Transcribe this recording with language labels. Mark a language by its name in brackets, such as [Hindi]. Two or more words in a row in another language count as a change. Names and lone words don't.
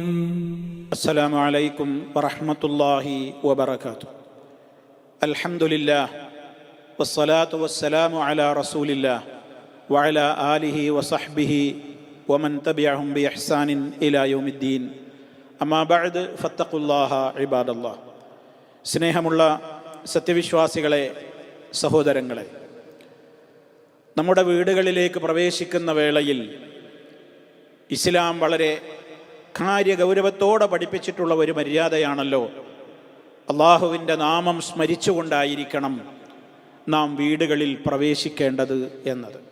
[Arabic] السلام عليكم ورحمة الله وبركاته. الحمد لله والصلاة والسلام على رسول الله وعلى آله وصحبه ومن تبعهم بإحسان إلى يوم الدين. أما بعد فاتقوا الله عباد الله. [Malayalam] സ്നേഹമുള്ള സത്യവിശ്വാസികളെ, സഹോദരങ്ങളെ, നമ്മുടെ വീടുകളിലേക്ക് പ്രവേശിക്കുന്ന വേളയിൽ ഇസ്ലാം വളരെ കാര്യഗൗരവത്തോടെ പഠിപ്പിച്ചിട്ടുള്ള ഒരു മര്യാദയാണല്ലോ അള്ളാഹുവിൻ്റെ നാമം സ്മരിച്ചുകൊണ്ടായിരിക്കണം നാം വീടുകളിൽ പ്രവേശിക്കേണ്ടത് എന്നത്.